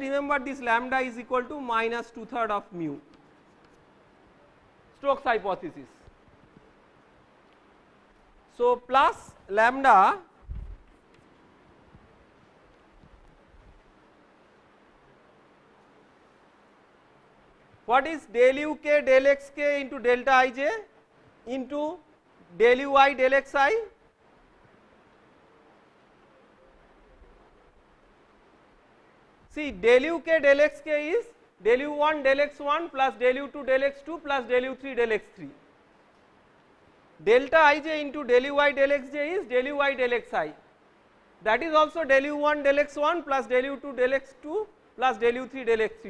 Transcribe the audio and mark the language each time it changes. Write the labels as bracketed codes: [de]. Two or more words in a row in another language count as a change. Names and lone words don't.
[en] Remember this lambda is equal to minus 2/3 of mu, Stokes hypothesis. So, plus lambda what is del u k del x k into delta I j into del u I del x I. See del u k del x k is del u 1 del x 1 plus del u 2 del x 2 plus del u 3 del x 3. Delta I j into del u I del x j is del u I del x I. That is also del u 1 del x 1 plus del u 2 del x 2 plus del u 3 del x 3.